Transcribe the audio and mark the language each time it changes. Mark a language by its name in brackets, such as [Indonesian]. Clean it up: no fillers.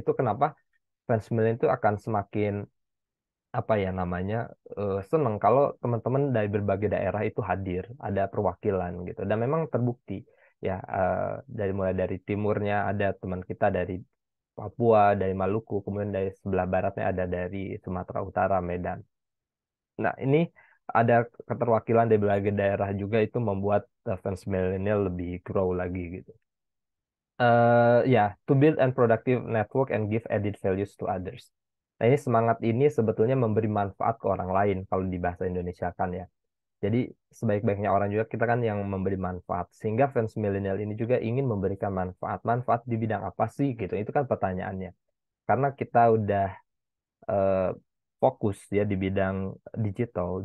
[Indonesian] Itu kenapa Fans Millennial itu akan semakin apa ya namanya, senang kalau teman-teman dari berbagai daerah itu hadir, ada perwakilan gitu, dan memang terbukti ya, dari mulai dari timurnya ada teman kita dari Papua, dari Maluku, kemudian dari sebelah baratnya ada dari Sumatera Utara, Medan. Nah, ini ada keterwakilan dari berbagai daerah juga, itu membuat Fans Millennial lebih grow lagi gitu. [English] Ya, to build and productive network and give added values to others. [Indonesian] Nah, ini semangat ini sebetulnya memberi manfaat ke orang lain kalau di bahasa Indonesia kan ya. Jadi sebaik-baiknya orang juga kita kan yang memberi manfaat. Sehingga fans milenial ini juga ingin memberikan manfaat. Manfaat di bidang apa sih gitu? Itu kan pertanyaannya. Karena kita udah eh, fokus ya di bidang digital.